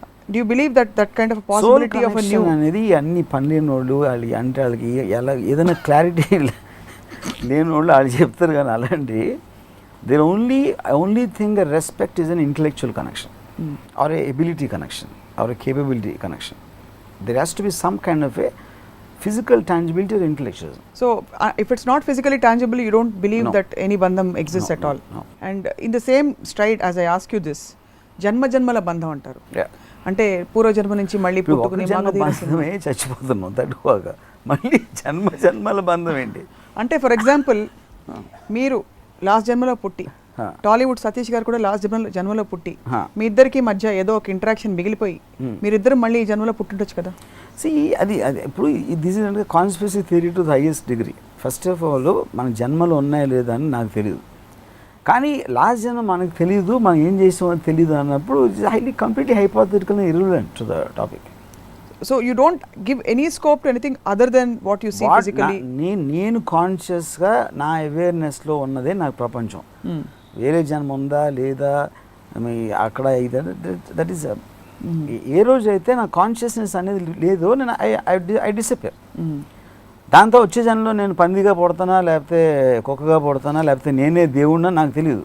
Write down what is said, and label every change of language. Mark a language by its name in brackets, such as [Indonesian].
[English] do you believe that kind of possibility of new అనేది [Telugu] అన్ని పనిలేని వాళ్ళు వాళ్ళు అంటే వాళ్ళకి ఎలా ఏదైనా క్లారిటీ లేని వాళ్ళు వాళ్ళు చెప్తారు. కానీ అలాంటి [English] Their only thing respect is an intellectual connection or a ability connection or a capability connection. There has to be some kind of a physical tangibility or intellectualism. So, if it's not physically tangible, you don't believe that any bandham exists at all. No. And in the same stride, as I ask you this, [Telugu] జన్మల బంధం అంటారు. అంటే పూర్వజన్మ నుంచి మళ్ళీ పుట్టుకుని బంధమే చచ్చిపోతున్నాం తట్టుకోగా మళ్ళీ జన్మల బంధం ఏంటి అంటే, ఫర్ ఎగ్జాంపుల్ మీరు లాస్ట్ జన్మలో పుట్టి, టాలీవుడ్ సతీష్ గారు కూడా లాస్ట్ జన్మలో పుట్టి, మీ ఇద్దరికి మధ్య ఏదో ఒక ఇంటరాక్షన్ మిగిలిపోయి మీరిద్దరు మళ్ళీ ఈ జన్మలో పుట్టుండొచ్చు కదా. అది ఇప్పుడు [English] This is అంటే conspiracy theory to the highest degree. [Telugu] First of all మన జన్మలు ఉన్నాయా లేదా అని నాకు తెలియదు, కానీ లాస్ట్ జన్మ మనకు తెలియదు, మనం ఏం చేసామో తెలియదు అన్నప్పుడు [English] Highly completely hypothetical irrelevant to the topic. So you don't give any scope to anything other than what you see physically. [Telugu] నేను కాన్షియస్గా నా అవేర్నెస్లో ఉన్నదే నాకు ప్రపంచం. వేరే జన్మ ఉందా లేదా అక్కడ [English] that is a [Telugu] రోజు అయితే నా కాన్షియస్నెస్ అనేది లేదో నేను ఐ డిసపియర్. దాంతో వచ్చే జన్మలో నేను పందిగా పుడతానా లేకపోతే కుక్కగా పుడతానా లేకపోతే నేనే దేవుడినా నాకు తెలియదు.